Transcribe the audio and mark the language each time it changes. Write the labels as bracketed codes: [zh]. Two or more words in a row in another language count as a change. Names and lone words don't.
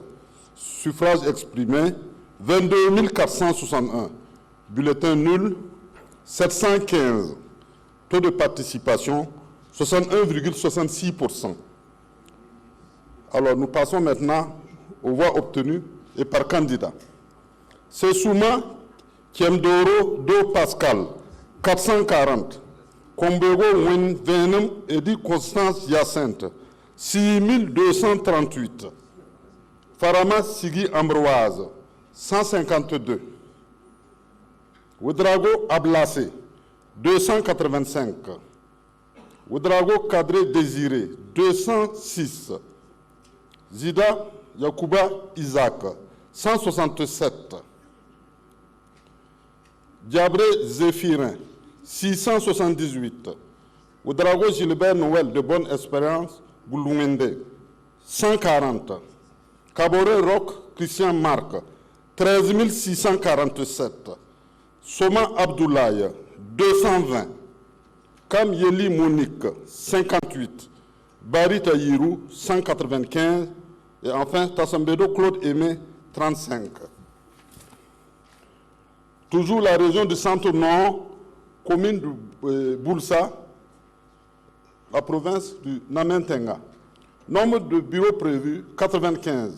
[fr] Suffrages exprimés, 22 461. Bulletins nuls, 715. Taux de participation, 61,66%. Alors, nous passons maintenant aux voix obtenues et par candidat. Sessouma Kiemdoro Do Pascal, 440. Kombego Wenvenem Edi Constance Hyacinthe, 6238. Farama Sigui Ambroise, 152. Ouedraogo Ablassé, 285. Ouedraogo Kadré Désiré, 206. Zida Yakuba Isaac, 167. Diabré Zéphirin, 678. Ouedraogo Gilbert Noël de bonne expérience, Goulouende, 140. Kabore Rock Christian Marc, 13 647. Soma Abdoulaye, 220. Kamyeli Monique, 58. Bari Taïrou, 195. Et enfin, Tassambedo Claude Aimé, 35. Toujours la région du Centre-Nord, commune de Boulsa, la province du Namentenga. Nombre de bureaux prévus, 95.